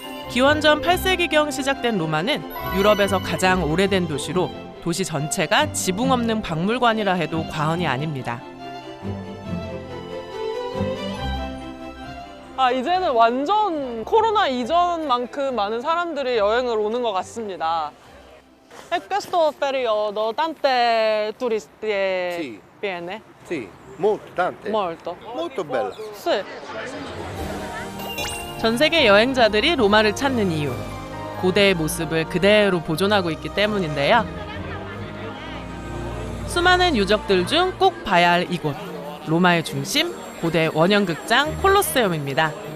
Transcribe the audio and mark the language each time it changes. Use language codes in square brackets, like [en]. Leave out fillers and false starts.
[ko] 기원전 8세기경 시작된 로마는 유럽에서 가장 오래된 도시로 도시 전체가 지붕 없는 박물관이라 해도 과언이 아닙니다. 이제는 완전 코로나 이전만큼 많은 사람들이 여행을 오는 것 같습니다. [it] Questo periodo tante turisti viene? Sì, molto, tante. Molto. Molto bella. Sì. [ko] 전 세계 여행자들이 로마를 찾는 이유, 고대의 모습을 그대로 보존하고 있기 때문인데요. 수많은 유적들 중 꼭 봐야 할 이곳, 로마의 중심, 고대 원형극장 콜로세움입니다.